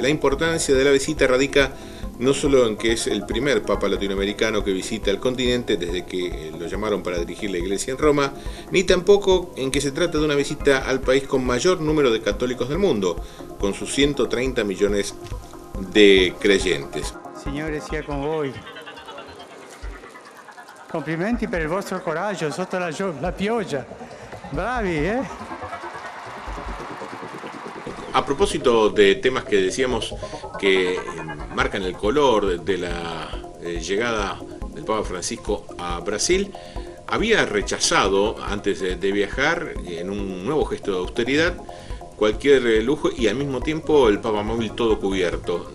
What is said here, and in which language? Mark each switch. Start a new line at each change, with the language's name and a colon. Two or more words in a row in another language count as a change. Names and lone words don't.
Spanish: La importancia de la visita radica no solo en que es el primer papa latinoamericano que visita el continente desde que lo llamaron para dirigir la iglesia en Roma, ni tampoco en que se trata de una visita al país con mayor número de católicos del mundo, con sus 130 millones de creyentes.
Italian: Signore sia con voi. Complimenti per il vostro coraggio sotto la pioggia. Bravi,
Spanish: A propósito de temas que decíamos que marcan el color de la llegada del Papa Francisco a Brasil, había rechazado antes de viajar, en un nuevo gesto de austeridad, cualquier lujo y al mismo tiempo el papamóvil todo cubierto.